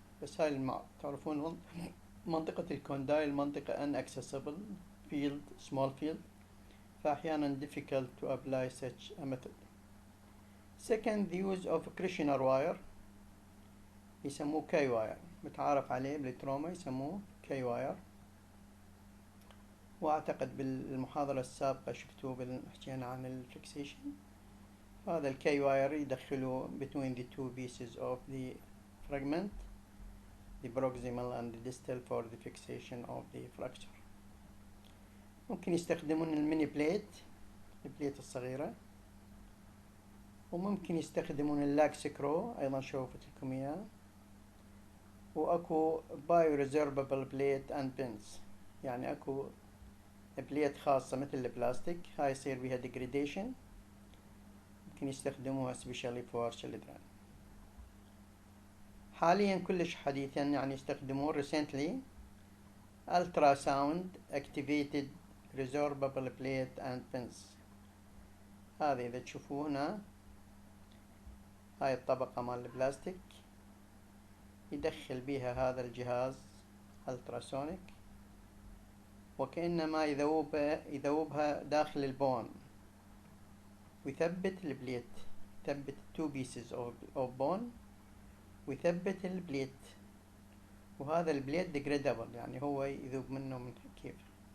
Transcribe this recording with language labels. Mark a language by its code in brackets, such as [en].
[ar] بس هاي تعرفون منطقة الكوندايل منطقة [en] inaccessible field, small field، [ar] فأحيانا [en] difficult to apply such a method. Second, the use of cushion wire [ar] يسموه كي واير، متعارف عليه بالتروما يسموه كي واير، واعتقد بالمحاضرة السابقة شفتوه حكينا عن الفيكسيشن. هذا الكي واير يدخلوا [en] between the two pieces of the fragment, the proximal and the distal, for the fixation of the fracture. [ar] ممكن يستخدمون الميني البليت الصغيرة، وممكن يستخدمون اللاك سكرو أيضا شوفت لكم إياه، وأكو بايو ريزرفبل بليت أند بينز، يعني أكو بليت خاصة مثل البلاستيك هاي يصير بها degradation، ممكن يستخدموها [en] especially for children. [ar] حاليا كلش حديثا يعني يستخدمون [en] recently ultrasound activated resorbable plate and pins. [ar] هذه إذا تشوفوه هنا هاي الطبقة مال البلاستيك يدخل بها هذا الجهاز التراسونيك، وكأنما يذوبها داخل البون، ويثبت البليت، يثبت [en] two pieces of bone، [ar] ويثبت البليت، وهذا البليت degradable يعني هو يذوب منه من كيف.